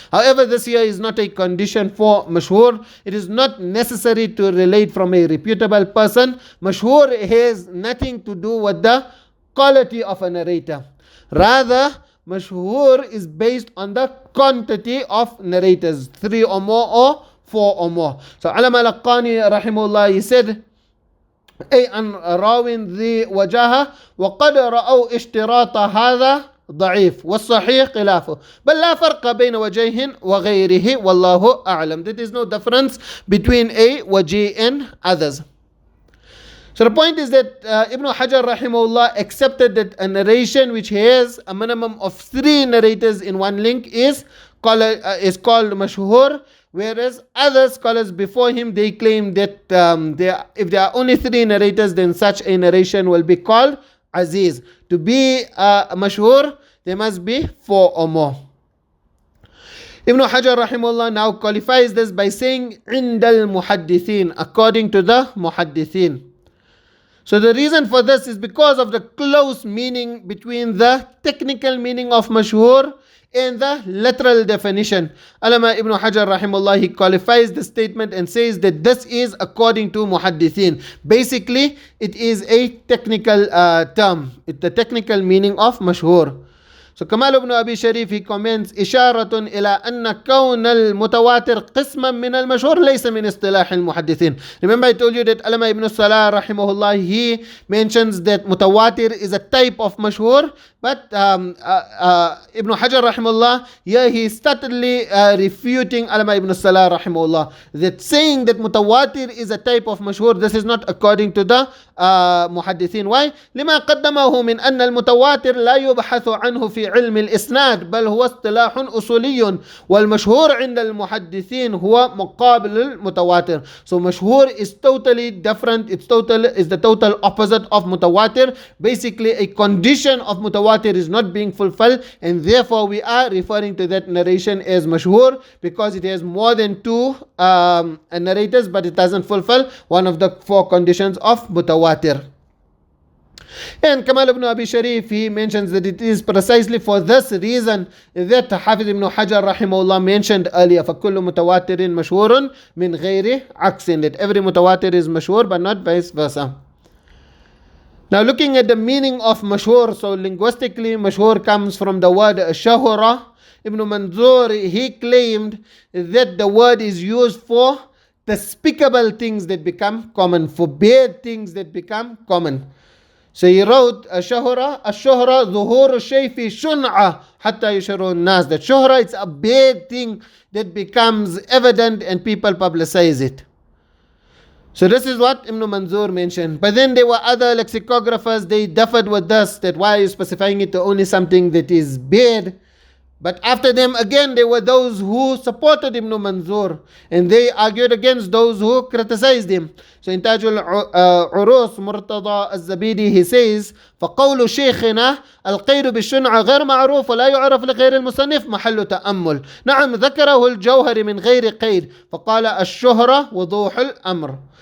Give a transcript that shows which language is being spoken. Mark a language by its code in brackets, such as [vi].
[en] However, this here is not a condition for mashhur. It is not necessary to relate from a reputable person. Mashhur has nothing to do with the quality of a narrator. Rather, mashhur is based on the quantity of narrators, 3 or more or 4 or more. So Allama al-Qani rahimahullah, he said, [ar] أي أن راو ذي وجاهة وقد رأوا اشتراط هذا ضعيف والصحيح خلافه بل لا فرق بين وجيه وغيره والله أعلم. [en] There is no difference between a wajih and others. So the point is that Ibn Hajar rahimahullah accepted that a narration which has a minimum of 3 narrators in one link is called mashhur, whereas other scholars before him, they claim that if there are only 3 narrators, then such a narration will be called aziz. To be mashhur, there must be 4 or more. Ibn Hajar rahimahullah now qualifies this by saying indal muhaddithin, according to the muhaddithin. So the reason for this is because of the close meaning between the technical meaning of mashhur and the literal definition. Allama Ibn Hajar rahimahullah, he qualifies the statement and says that this is according to muhaddithin. Basically, it is a technical term. It's the technical meaning of mashhur. So Kamal ibn Abi Sharif, he comments: [ar] إشارة إلى أن كون المتواتر قسما من المشهور ليس من اصطلاح المحدثين. [en] Remember I told you that Allama ibn Salah rahimahullah, he mentions that mutawatir is a type of mashhur, but Ibn Hajar rahimahullah, here he is subtly refuting Allama ibn Salah rahimahullah, that saying that mutawatir is a type of mashhur, this is not according to the muhaddithin. Why? [ar] لما قدمه من أن المتواتر لا يبحث عنه في في علم الإسناد بل هو اصطلاح أصولي والمشهور عند المحدثين هو مقابل المتواتر. [en] So مشهور is totally different. It's the total opposite of mutawatir. Basically a condition of mutawatir is not being fulfilled, and therefore we are referring to that narration as mashhur because it has more than two narrators, but it doesn't fulfill one of the four conditions of mutawatir. And Kamal ibn Abi Sharif, he mentions that it is precisely for this reason that Hafidh ibn Hajar rahimahullah mentioned earlier, [ar] فَكُلُّ مُتَوَاتِرٍ مَشْهُورٌ مِنْ غَيْرِ عَكْسٍ, [en] that every mutawatir is mashhur but not vice versa. Now looking at the meaning of mashhur, so linguistically mashhur comes from the word shahura. Ibn Manzur, he claimed that the word is used for despicable things that become common, for bad things that become common. So he wrote, [ar] الشهرة ظهور الشيء في شنعة حتى يشهر الناس. [en] That shuhra, it's a bad thing that becomes evident and people publicize it. So this is what Ibn Manzur mentioned. But then there were other lexicographers, they differed with this, that why are you specifying it to only something that is bad? But after them again, there were those who supported Ibn Manzur and they argued against those who criticized him. So in Tajul Urus, Murtada al-Zabidi, he says, [ar] فَقَوْلُ شيخنا القيد بالشنع غير معروف ولا يعرف لغير المصنف محل تأمل. نعم ذكره الجوهري من غير قيد فقال الشهرة وضوح الأمر.